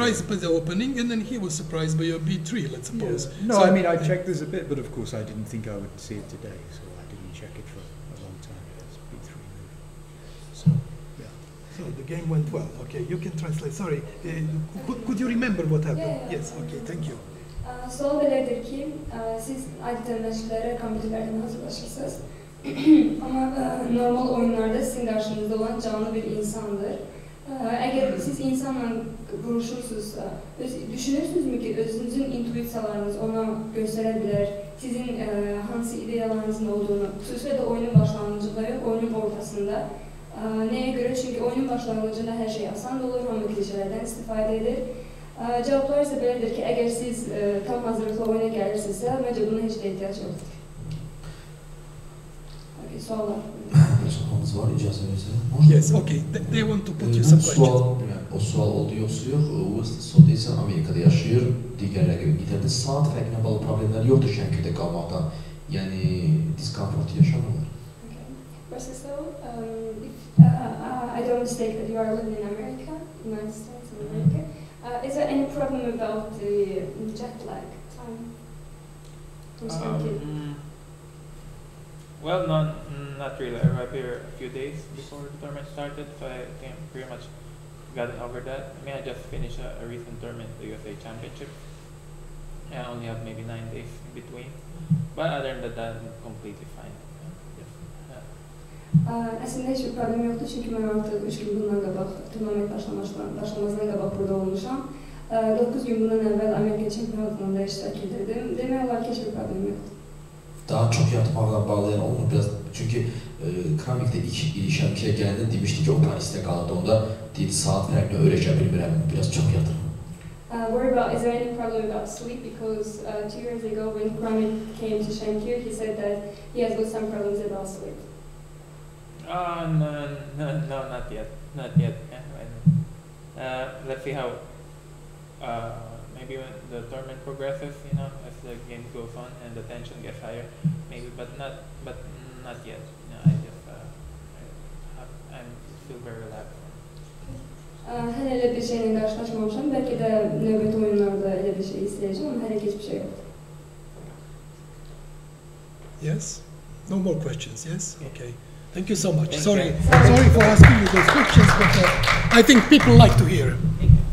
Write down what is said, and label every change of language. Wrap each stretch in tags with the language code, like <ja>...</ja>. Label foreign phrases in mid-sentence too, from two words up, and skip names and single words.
<en>surprised by the opening, and then he was surprised by your B3. Let's suppose. Yeah. No, So- I mean, I checked this a bit, but of course, I didn't think I would see it today, so I didn't check it for a long time. It's B3 move. So, yeah. So the game went well. Okay, you can translate. Sorry, could you remember what happened? Yeah. Yes. Okay, thank you.</en> <az>Sual belədir ki, siz adətən məşqlərə kompüterlərdən hazırlaşırsınız. Amma normal oyunlarda sizin qarşınızda olan canlı bir insandır. Əgər siz insanla vuruşursunuzsa, düşünürsünüzmü ki, özünüzün intuisiyalarınız ona göstərə bilər, sizin hansı ideyalarınızın olduğunu, xüsusilə də oyunun başlanğıcında yox, oyunun ortasında. Nəyə görə? Çünki oyunun başlanğıcında hər şey asan olur, hamı klişələrdən istifadə edir.</az> <tr>Cevaplar ise böyledir ki, eğer siz tam hazırlıklı oyuna gelirsinizse, bence buna hiç de ihtiyaç yoktur. Okay, sorular.</tr> <az>Sormamız var icazənizlə.</az> <en>Yes. Okay. They want to put you some questions.</en> <az>O sual oldu yoxsa yox. Wesley Soda isə Amerikada yaşayır, digər rəqəbi getirdi. Saat fərqinə bağlı problemlər yoxdur Şəmkirdə qalmaqdan. Yəni diskomfort yaşamırlar. Okay.</az> <en>Wesley, so I don't mistake that you are living in America, United States of America. Is there any problem about the jet lag time? Well, not really. I arrived here a few days before the tournament started, so I think pretty much gotten over that. I mean, I just finished a recent tournament, the USA Championship. I only have maybe 9 days in between, but other than that, I'm completely fine.</en> <az>Əslində heç bir problem yoxdur, çünki mən artıq 3 gün bundan qabaq, turnament başlamasından qabaq burada olmuşam. 9 gün bundan əvvəl Amerika çempionatında iştirak edirdim. Demək olar ki, heç bir problem yoxdur. Daha çok yatmaqla bağlayan olmur biraz. Çünki Kramik'te ilk Şəmkirə gələndə demişdi ki, o panisdə qaldı. Onda deyildi, saat fərqini öyrəşə bilmirəm, biraz çox yatırım.</az> <en>Is there any problem about sleep? Because 2 years ago when Kramik came to Shamkir, he said that he has got some problems about sleep. No, not yet. Not yet. Yeah, let's see how. Maybe when the tournament progresses, you know, as the game goes on and the tension gets higher, maybe, but not yet. You know, I'm still very relaxed.</en> <az>Hələ elə bir şeylə qarşılaşmamışam. Bəlkə də növbəti oyunlarda elə bir şey istəyəcəm, amma hələ heç bir şey yoxdur.</az> <en>Yes. No more questions. Yes. Okay. Thank you so much. Thank Sorry you. for asking you those questions, but I think people like to hear.</en>